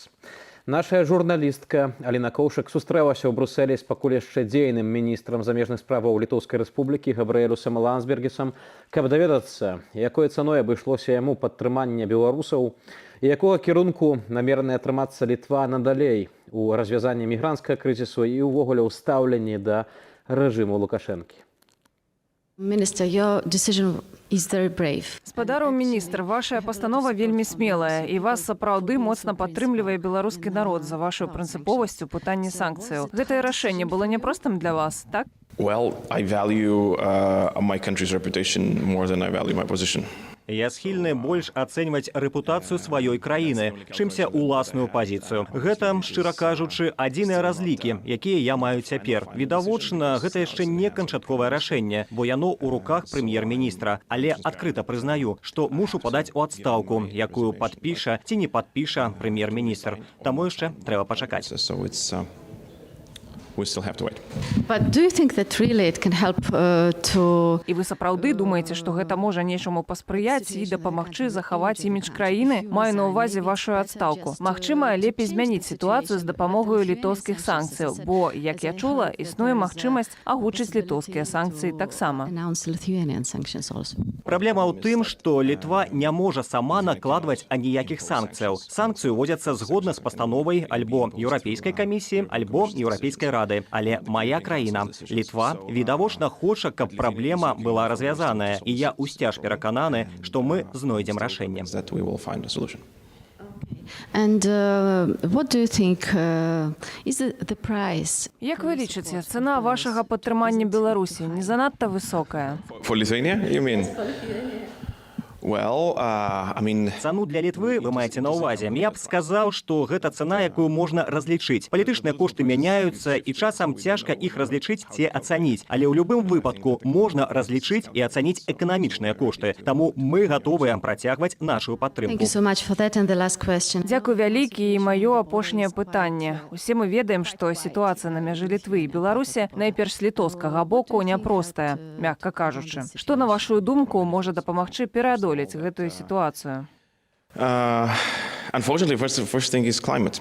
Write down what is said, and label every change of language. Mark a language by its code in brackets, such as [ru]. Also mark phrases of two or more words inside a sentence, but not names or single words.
[be] Наша журналістка Аліна Коўшак сустрэлася ў Брусэлі з пакуль яшчэ дзейным міністрам замежных справаў Літоўскай рэспублікі Габрыэлюсам Ландсбергісам, каб даведацца, якой цаной абышлося яму падтрыманне беларусаў і якога кірунку намерана атрымацца Літва надалей у развязанні мігрантскага крызісу і ўвогуле ў стаўленні да рэжыму Лукашэнкі. [en] Minister, your decision is very brave. [be] Спадару міністр, ваша пастанова вельмі смелая, і вас сапраўды моцна падтрымлівае беларускі народ за вашу прынцыповасць у пытанні санкцыяў. Гэтае рашэнне было няпростым для вас, так? [en] Well, I value my country's reputation more than I value my position. [be] Я схільны больш ацэньваць рэпутацыю сваёй краіны, чымся ўласную пазіцыю. Гэта, шчыра кажучы, адзіныя разлікі, якія я маю цяпер. Відавочна, гэта яшчэ не канчатковае рашэнне, бо яно ў руках прэм'ер-міністра. Але адкрыта прызнаю, што мушу падаць у адстаўку, якую падпіша ці не падпіша прэм'ер-міністр. Таму яшчэ трэба пачакаць. [en] We still have to wait. But do you think that really it can help to... [be] І вы сапраўды думаеце, што гэта можа нечаму паспрыяць і дапамагчы захаваць імідж краіны? Маю на ўвазе вашу адстаўку. Магчыма, лепей змяніць сітуацыю з дапамогаю літоўскіх санкцыяў, бо, як я чула, існуе магчымасць агучыць літоўскія санкцыі таксама. [en] Announce Lithuanian sanctions also. [be] Праблема ў тым, што Літва не можа сама накладваць аніякіх санкцыяў. Санкцыі ўводзяцца згодна з пастановай альбо Еўрапейскай камісіі, альбо Еўрапейскай рады. Але моя краіна, Літва, відавочна хоча, каб праблема была развязаная, і я ўсцяж перакананы, што мы знойдзем рашэнне. [en] And what do you think is the price? [be] Як ви лічыце, цана вашага падтрымання Беларусі не занадта высокая? [en] For Lithuania, you mean? Well, I mean, [be] Цану для Літвы вы маеце на ўвазе. Я б сказаў, што гэта цана, якую можна разлічыць. Палітычныя кошты мяняюцца, і часам цяжка іх разлічыць ці ацаніць. Але ў любым выпадку можна разлічыць і ацаніць эканамічныя кошты. Таму мы гатовыя працягваць нашу [en] Thank [be] падтрымку. [en] you so much for that. And the last question. [be] Дзякуй вялікі, і маё апошняе пытанне. Усе мы ведаем, што сітуацыя на мяжы Літвы і Беларусі найперш з літоўскага боку няпростая, мякка кажучы. Што, на вашу думку, можа дапамагчы пераадолець гэтую сітуацыю? [en] unfortunately, first thing is climate.